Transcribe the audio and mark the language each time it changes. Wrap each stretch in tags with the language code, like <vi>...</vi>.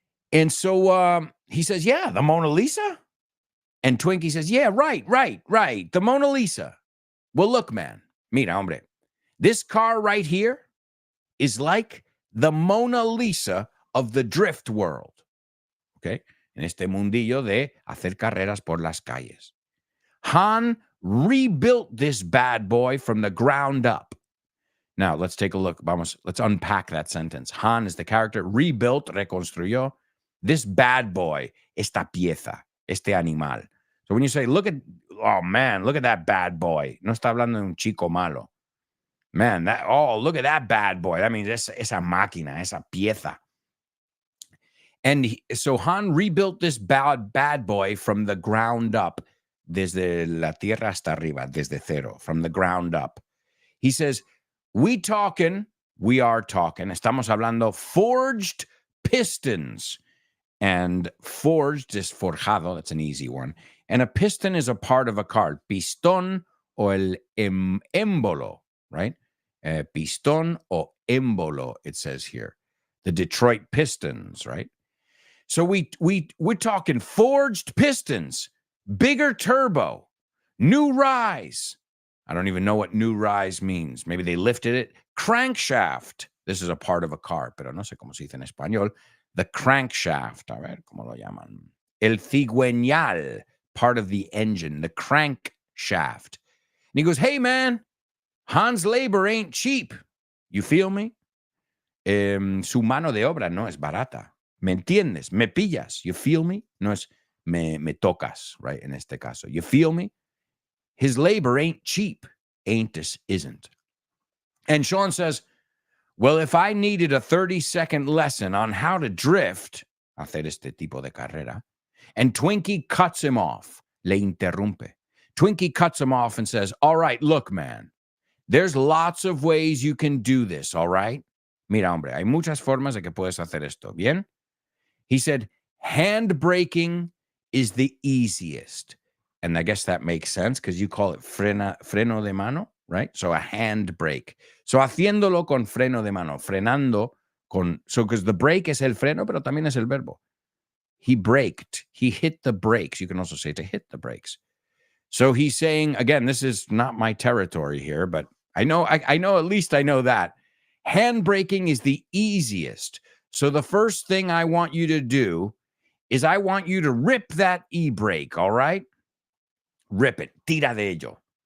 <en>And so he says, yeah, the Mona Lisa? And Twinkie says, yeah, right. The Mona Lisa. Well, look, man.</en> <es>Mira, hombre.</es> <en>This car right here is like the Mona Lisa of the drift world. Okay?</en> <es>En este mundillo de hacer carreras por las calles.</es> <en>Han rebuilt this bad boy from the ground up. Now, let's take a look. Let's unpack that sentence. Han is the character. Rebuilt, reconstruyó. This bad boy,</en> <es>esta pieza, este animal.</es> <en>So when you say, look at that bad boy.</en> <es>No está hablando de un chico malo.</es> <en>Man, look at that bad boy. That means</en> <es>esa máquina, esa pieza.</es> <en>And so Han rebuilt this bad boy from the ground up.</en> <es>Desde la tierra hasta arriba, desde cero,</es> <en>from the ground up. He says, we are talking,</en> <es>estamos hablando</es> <en>forged pistons. And forged is forjado, that's an easy one. And a piston is a part of a car.</en> <es>Pistón o el émbolo, right? Pistón o émbolo,</es> <en>it says here. The Detroit Pistons, right? So we're talking forged pistons, bigger turbo, new rise. I don't even know what new rise means. Maybe they lifted it. Crankshaft. This is a part of a car,</en> <es>pero no sé cómo se dice en español.</es> <en>The crankshaft.</en> <es>A ver, ¿cómo lo llaman?</es> <en>El cigüeñal, part of the engine, the crankshaft. And he goes, hey, man, Han's labor ain't cheap. You feel me?</en> <es>Su mano de obra no es barata. ¿Me entiendes? ¿Me pillas?</es> <en>You feel me?</en> <es>No es me tocas, right? En este caso. You feel me?</es> <en>His labor ain't cheap. Ain't this isn't. And Sean says, Well, if I needed a 30-second lesson on how to drift,</en> <es>hacer este tipo de carrera,</es> <en>and Twinkie cuts him off,</en> <es>le interrumpe.</es> <en>Twinkie cuts him off and says, all right, look, man, there's lots of ways you can do this, all right?</en> <es>Mira, hombre, hay muchas formas de que puedes hacer esto, ¿bien?</es> <en>He said, hand braking is the easiest. And I guess that makes sense because you call it freno de mano, right? So a hand brake.</en> <es>So haciéndolo con freno de mano, frenando con,</es> <en>so because the brake</en> <es>es el freno, pero también es el verbo.</es> <en>He braked. He hit the brakes. You can also say to hit the brakes. So he's saying, again, this is not my territory here, but I know, at least I know that. Hand braking is the easiest. So the first thing I want you to do is I want you to rip that e-brake, all right? Rip it.</en> <es>Tira de ello.</es>